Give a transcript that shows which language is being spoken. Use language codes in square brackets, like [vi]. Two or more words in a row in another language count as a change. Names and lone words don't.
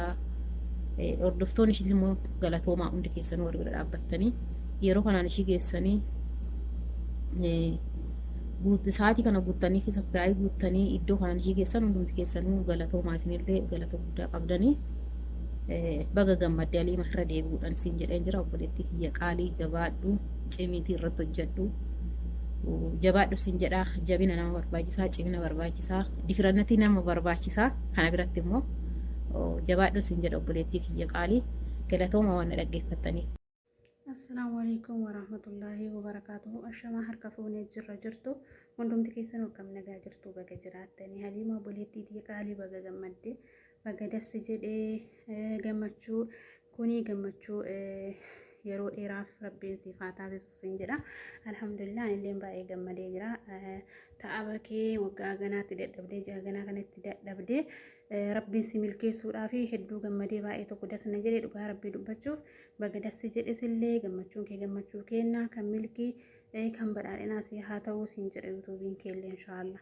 [om] Hordoftoonni ishiis immoo galatoomaa hundi keessanuu wal bira dhaabbattanii yeroo kanaan ishii geessanii sa'aatii kana guuttanii fi subscribe guuttanii iddoo kanaan ishii geessan hundumti keessanuu galatoomaa isinillee galata guddaa qabdanii baga gammaddee Aliimaa irra deebi'uudhaan siin jedheen jira. Obboleettii xiyya qaalii jabaadhu cimiitii irratti hojjedhu. Jabaadhu siin jedha. Jabina nama barbaachisaa, cimina barbaachisaa, difirannati nama barbaachisaa. Kana biratti immoo jabaadhu siin jedha obboleettii xiyya qaalii galatooma waan dhaggeeffattaniif. [ar] السلام عليكم ورحمة الله وبركاته. [om] Ashama harka fuunee jirtu hundumti keessan akkam nagaa jirtu baga jiraattanii Haliimaa obboleettii xiyya qaalii baga gammaddee baga dassi jedhee gammachuu kuni gammachuu yeroo dheeraaf rabbiin siif haa taasisu siin jedha. Alhamdulillah illee baay'ee gammadee jira. Ta'aba kee waggaa ganaatti dadhabdee ji'a ganaa kanatti dadhabdee rabbiin si milkeessuudhaaf hedduu gammadee baay'ee tokko dasna jedhee dhugaa rabbii dubbachuuf baga dassi jedhes illee gammachuun kee gammachuu kennaa kan milkii kan badhaadhinaa si haa ta'uu siin jedha yuutuubiin keellee inshaallah.